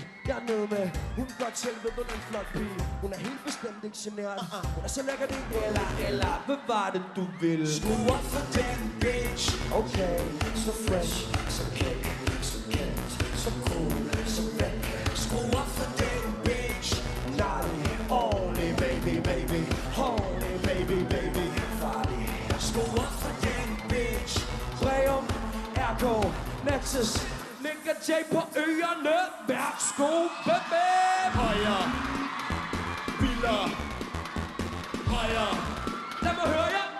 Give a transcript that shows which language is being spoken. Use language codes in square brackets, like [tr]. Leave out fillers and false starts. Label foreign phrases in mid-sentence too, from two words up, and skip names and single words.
[da] Jeg er nede med, hun godt selv ved, hun er en flot pige. Hun er helt bestemt ikke generet. Hun er så lækker det eller, hvad var det du ville? Skru op for den bitch. Okay, så fresh, så kæk, så kendt, så cool, så væk. Skru op for den bitch. Naughty, [en] only baby, baby, only baby, baby. [da] Farlig. Skru op for den bitch. Breum, RK, Nexus, Nick og Jay på øerne. Værsgo, baby. Højre. Biler. Højre. Lad mig høre jer.